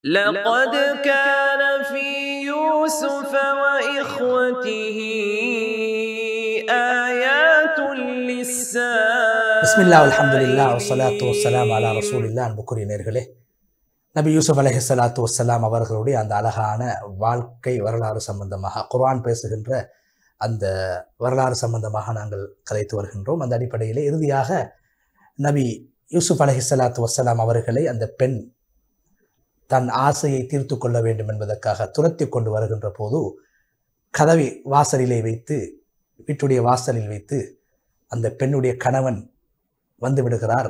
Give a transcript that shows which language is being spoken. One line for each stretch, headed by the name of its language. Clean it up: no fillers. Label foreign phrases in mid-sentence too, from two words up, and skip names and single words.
Arabic: لقد كان في يوسف وإخوته آيات للسائلين. بسم الله والحمد لله والصلاة والسلام على رسول الله.
Tamil: அன்புக்குரிய நேயர்களே, நபி யூசுப்
Arabic: عليه الصلاة والسلام
Tamil: அவர்களுடைய அந்த அழகான வாழ்க்கை வரலாறு சம்பந்தமாக, குர்ஆன் பேசுகின்ற அந்த வரலாறு சம்பந்தமாக நாங்கள் கதைத்து வருகின்றோம். அந்த அடிப்படையிலே இறுதியாக நபி யூசுப்
Arabic: عليه الصلاة والسلام
Tamil: அவர்களை அந்த பெண் தன் ஆசையை தீர்த்து கொள்ள வேண்டும் என்பதற்காக துரத்தி கொண்டு வருகின்ற போது கதவை வாசலிலே வைத்து, வீட்டுடைய வாசலில் வைத்து அந்த பெண்ணுடைய கணவன் வந்து விடுகிறார்.